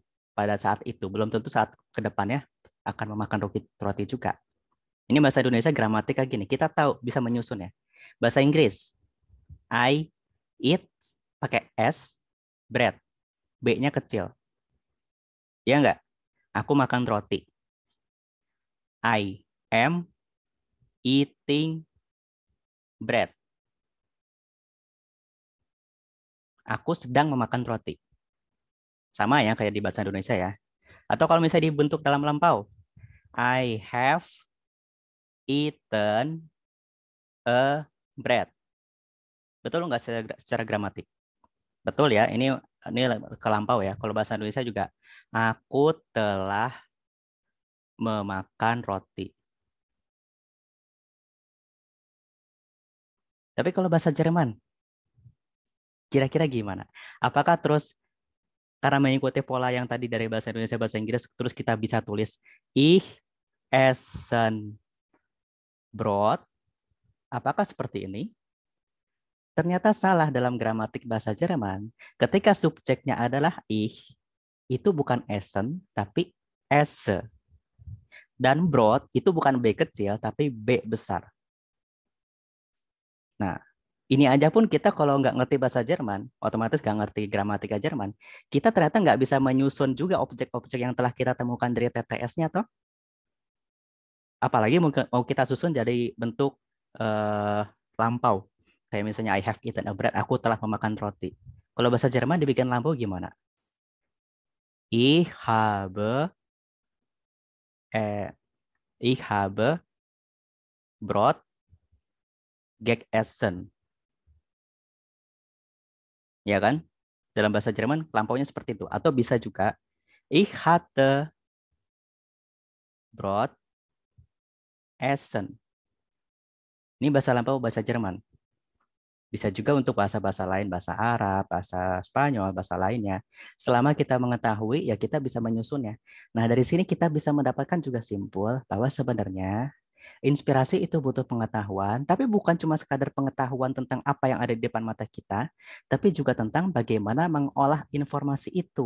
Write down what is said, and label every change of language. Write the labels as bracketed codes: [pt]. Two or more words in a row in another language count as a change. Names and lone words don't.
[id] Pada saat itu, belum tentu saat kedepannya akan memakan roti juga. Ini bahasa Indonesia gramatik kayak gini. Kita tahu bisa menyusun ya. Bahasa Inggris, [en] I eat [id] pakai S, bread. B-nya kecil. Ya enggak? Aku makan roti. [en] I am eating bread. [id] Aku sedang memakan roti. Sama ya kayak di bahasa Indonesia ya. Atau kalau misalnya dibentuk dalam lampau. [en] I have eaten a bread. [id] Betul nggak secara gramatik? Betul ya. Ini ke lampau ya. Kalau bahasa Indonesia juga. Aku telah memakan roti. Tapi kalau bahasa Jerman, kira-kira gimana? Apakah terus karena mengikuti pola yang tadi dari bahasa Indonesia bahasa Inggris, terus kita bisa tulis [de] ich essen Brot? [id] Apakah seperti ini? Ternyata salah dalam gramatik bahasa Jerman. Ketika subjeknya adalah ich, itu bukan essen, tapi esse. Dan Brot itu bukan B kecil, tapi B besar. Nah, ini aja pun kita kalau nggak ngerti bahasa Jerman, otomatis nggak ngerti gramatika Jerman, kita ternyata nggak bisa menyusun juga objek-objek yang telah kita temukan dari TTS-nya, toh. Apalagi mau kita susun jadi bentuk eh, lampau. Kayak misalnya [en] I have eaten a bread, [id] aku telah memakan roti. Kalau bahasa Jerman dibikin lampau gimana? [de] Ich habe, eh, ich habe Brot gegessen. [id] Ya kan? Dalam bahasa Jerman lampaunya seperti itu. [de] Atau bisa juga ich hatte Brot essen. [id] Ini bahasa lampau bahasa Jerman. Bisa juga untuk bahasa-bahasa lain, bahasa Arab, bahasa Spanyol, bahasa lainnya. Selama kita mengetahui, ya kita bisa menyusunnya. Nah, dari sini kita bisa mendapatkan juga simpul bahwa sebenarnya inspirasi itu butuh pengetahuan, tapi bukan cuma sekadar pengetahuan tentang apa yang ada di depan mata kita, tapi juga tentang bagaimana mengolah informasi itu.